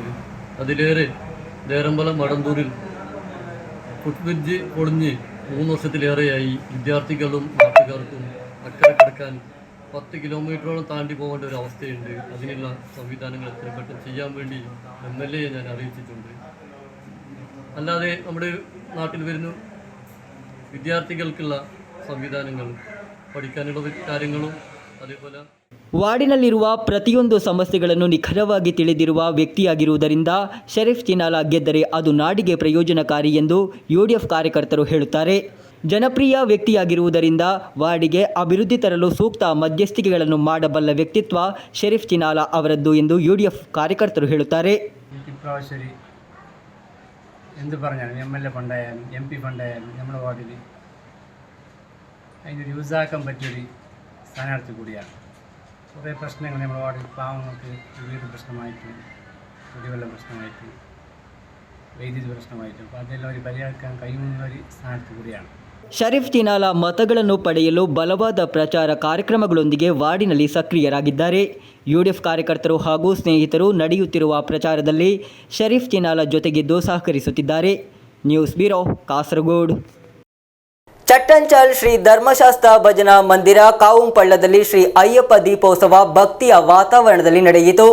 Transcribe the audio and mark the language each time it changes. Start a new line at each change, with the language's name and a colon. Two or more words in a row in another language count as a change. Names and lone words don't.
Malayalam: അതിലേറെ ദേരമ്പലം മടന്തൂരിൽ ഫുട് ബ്രിഡ്ജ് പൊളിഞ്ഞ് 3 വർഷത്തിലേറെയായി വിദ്യാർത്ഥികളും നാട്ടുകാർക്കും അക്കരെ കിടക്കാൻ 10 കിലോമീറ്ററോളം താണ്ടി പോകേണ്ട ഒരു അവസ്ഥയുണ്ട്. അതിനുള്ള സംവിധാനങ്ങൾ എത്രയും പെട്ടെന്ന് ചെയ്യാൻ വേണ്ടി MLA ഞാൻ അറിയിച്ചിട്ടുണ്ട്. അല്ലാതെ നമ്മുടെ നാട്ടിൽ വരുന്ന വിദ്യാർത്ഥികൾക്കുള്ള സംവിധാനങ്ങൾ, പഠിക്കാനുള്ള കാര്യങ്ങളും അതേപോലെ
Kannada: ವಾರ್ಡಿನಲ್ಲಿರುವ ಪ್ರತಿಯೊಂದು ಸಮಸ್ಯೆಗಳನ್ನು ನಿಖರವಾಗಿ ತಿಳಿದಿರುವ ವ್ಯಕ್ತಿಯಾಗಿರುವುದರಿಂದ ಶರೀಫ್ ಚಿನಾಲ ಗೆದ್ದರೆ ಅದು ನಾಡಿಗೆ ಪ್ರಯೋಜನಕಾರಿ ಎಂದು ಯುಡಿಎಫ್ ಕಾರ್ಯಕರ್ತರು ಹೇಳುತ್ತಾರೆ. ಜನಪ್ರಿಯ ವ್ಯಕ್ತಿಯಾಗಿರುವುದರಿಂದ ವಾರ್ಡಿಗೆ ಅಭಿವೃದ್ಧಿ ತರಲು ಸೂಕ್ತ ಮಧ್ಯಸ್ಥಿಕೆಗಳನ್ನು ಮಾಡಬಲ್ಲ ವ್ಯಕ್ತಿತ್ವ ಶರೀಫ್ ಚಿನಾಲ ಅವರದ್ದು ಎಂದು ಯುಡಿಎಫ್ ಕಾರ್ಯಕರ್ತರು ಹೇಳುತ್ತಾರೆ.
Malayalam: ഇപ്രാവശ്യം എന്ത് പറഞ്ഞാലും MLA ഫണ്ടായാലും MP ഫണ്ടായാലും നമ്മുടെ വാർഡിൽ അതിന് യൂസാക്കാൻ പറ്റിയൊരു സ്ഥാനാർത്ഥി കൂടിയാണ്. കുറേ പ്രശ്നങ്ങൾ നമ്മുടെ വാർഡിൽ പാവങ്ങൾക്ക് വീട് പ്രശ്നമായിട്ടും കുടിവെള്ളം പ്രശ്നമായിട്ടും വൈദ്യുതി പ്രശ്നമായിട്ടും അപ്പോൾ അതെല്ലാം ഒരു പരിഹരിക്കാൻ കഴിയുന്ന ഒരു സ്ഥാനാർത്ഥി കൂടിയാണ്.
Kannada: ಶರೀಫ್ ಚಿನಾಲ ಮತಗಳನ್ನು ಪಡೆಯಲು ಬಲವಾದ ಪ್ರಚಾರ ಕಾರ್ಯಕ್ರಮಗಳೊಂದಿಗೆ ವಾರ್ಡಿನಲ್ಲಿ ಸಕ್ರಿಯರಾಗಿದ್ದಾರೆ. ಯುಡಿಎಫ್ ಕಾರ್ಯಕರ್ತರು ಹಾಗೂ ಸ್ನೇಹಿತರು ನಡೆಯುತ್ತಿರುವ ಪ್ರಚಾರದಲ್ಲಿ ಶರೀಫ್ ಚಿನಾಲ ಜೊತೆಗಿದ್ದು ಸಹಕರಿಸುತ್ತಿದ್ದಾರೆ.
English: News Bureau,
Kannada: ಕಾಸರಗೋಡು. ಚಟ್ಟಂಚಲ್ ಶ್ರೀ ಧರ್ಮಶಾಸ್ತ್ರ ಭಜನಾ ಮಂದಿರ ಕಾವುಂಪಳ್ಳದಲ್ಲಿ ಶ್ರೀ ಅಯ್ಯಪ್ಪ ದೀಪೋತ್ಸವ ಭಕ್ತಿಯ ವಾತಾವರಣದಲ್ಲಿ ನಡೆಯಿತು.